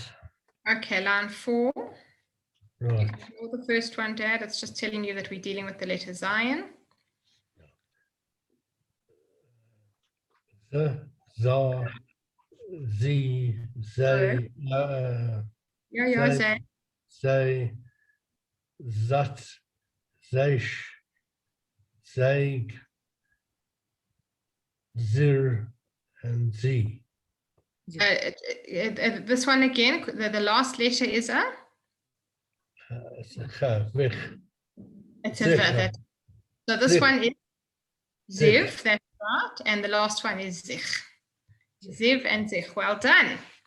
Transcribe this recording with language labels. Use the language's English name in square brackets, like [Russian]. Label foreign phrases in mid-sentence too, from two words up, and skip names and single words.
[English] Okay, line 4. You Right. can ignore the first one, Dad. It's just telling you that we're dealing with the letter Zion. The, ze, they, Yeah, Zay. Zay. they, zat, zeish, zeig, zir, and z. This one again, the last letter is a? Vich. It's a Zich. V. So this Zich. one is Zich. Ziv, that's right. And the last one is Zich. Ziv and Zich. Well done.